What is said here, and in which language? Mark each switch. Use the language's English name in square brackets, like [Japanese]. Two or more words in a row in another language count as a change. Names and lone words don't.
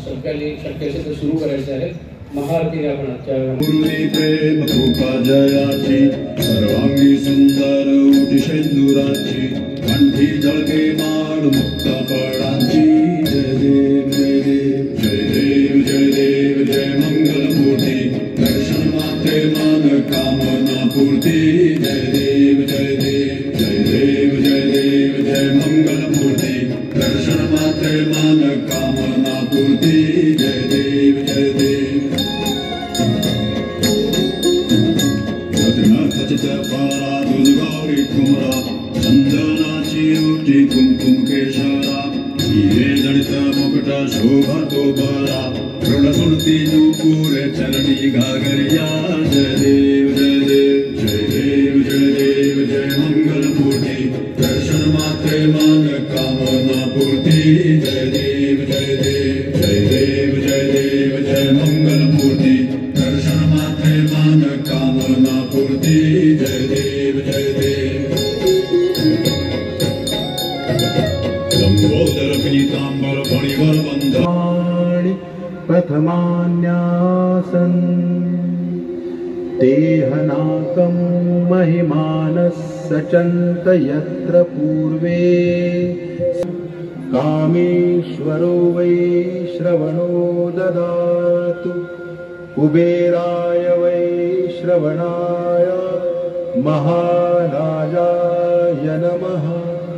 [Marathi] ठिकाणी शक्य असेल तर सुरू करायचं आहे। महाआरती आपण आजच्या गुरुनी प्रेम कृपा जयाची सर्वांगी सुंदर उटी शेंदुराची कंठी जळके माळ मुक्त फळांची जय देव जय देव जय देव जय देव जय मंगलमूर्ती दर्शन मात्रे मन कामना पूर्ती जय देव जय देव जय देव जय देव जय मंगलमूर्ती दर्शन मात्रे मन कामना पूर्ती जय देव जय देव पारा दुर्गौरी कुमरा चंदनाची उठी कुंकुम केशरा हिरे जडित मुकुट शोभा तो बरा ऋण सुनती नूपुर चरणी घागरिया जय देव जय देव जय देव जय देव जय मंगल मूर्ति दर्शन मात्रे मन कामना पूर्ति जय देव जय देव जय देव जय देव जय मंगल मूर्ति दर्शन मात्रे मन कामना पूर्ति जय देव जय देव लंबोदर पीतांबर फणिवर बंधाणि प्रथमान्यासन [Sanskrit] देहनाकं महिमानः सचन्त यत्र पूर्वे कामेश्वरो वै श्रवणो ददातु कुबेराय वै श्रवणाय महाराजाय नमः।